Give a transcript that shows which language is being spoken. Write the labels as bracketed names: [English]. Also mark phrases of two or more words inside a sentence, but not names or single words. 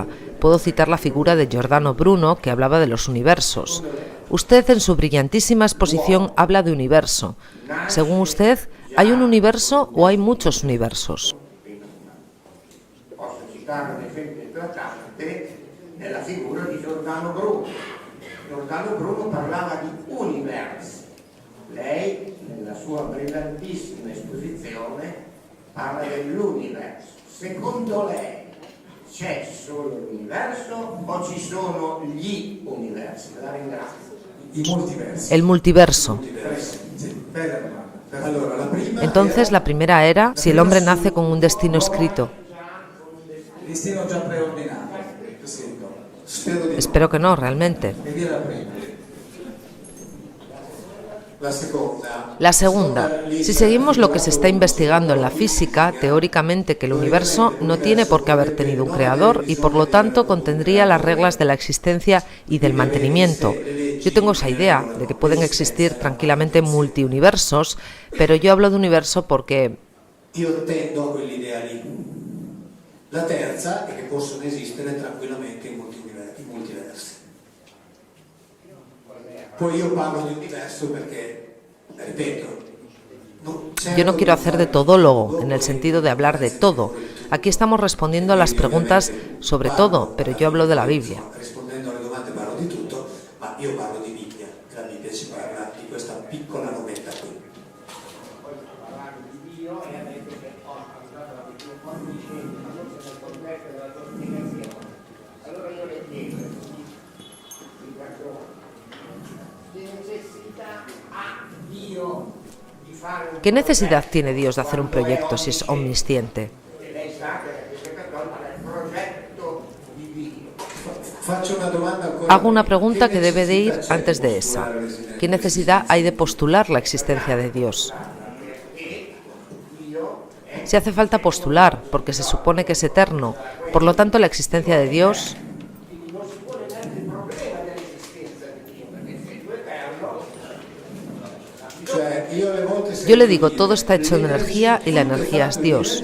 [Spanish] Puedo citar la figura de Giordano Bruno, que hablaba de los universos. Usted, en su brillantísima exposición, habla de universo. Según usted, ¿hay un universo o hay muchos universos? [Italian] nella figura di Giordano Bruno. Giordano Bruno parlava di univers. Lei, nella sua brillantissima esposizione, parla dell'universo. Secondo lei c'è solo l'universo o ci sono gli universi? La ringrazio. I multiversi. [Spanish] El multiverso. [Italian] Sì, bella domanda. Allora, la prima [Spanish] Entonces, la primera era si el hombre nace con un destino escrito. [Italian] Destino già preordinato. Sì, no. spero di no. [Spanish] Espero que no, realmente. [Italian] E via la prima. La seconda. [Spanish] La segunda, si seguimos lo que se está investigando en la física, teóricamente que el universo no tiene por qué haber tenido un creador y por lo tanto contendría las reglas de la existencia y del mantenimiento. Yo tengo esa idea de que pueden existir tranquilamente multiuniversos, pero yo hablo de universo porque [Italian] Io tendo a quell'idea lì. La terza è che possono esistere tranquillamente i multiversi. Poi io parlo di universo perché, ripeto, [Spanish] yo no quiero hacer de todólogo, en el sentido de hablar de todo. Aquí estamos respondiendo a las preguntas sobre todo, pero yo hablo de la Biblia. [Italian] Rispondendo alle domande parlo di tutto, ma io parlo di Bibbia. La Bibbia ci parla di questa piccola robetta qui. Allora io le chiedo, che necessità ha Dio di fare un [Spanish] ¿Qué necesidad tiene Dios de hacer un proyecto si es omnisciente? [Italian] e lei sa che la Chiesa Cattolica è il progetto di Dio. Faccio una domanda ancora. [Spanish] Hago una pregunta que debe de ir antes de esa. ¿Qué necesidad hay de postular la existencia de Dios? Si hace falta postular, porque se supone que es eterno, por lo tanto la existencia de Dios... Yo le digo, todo está hecho de energía y la energía es Dios.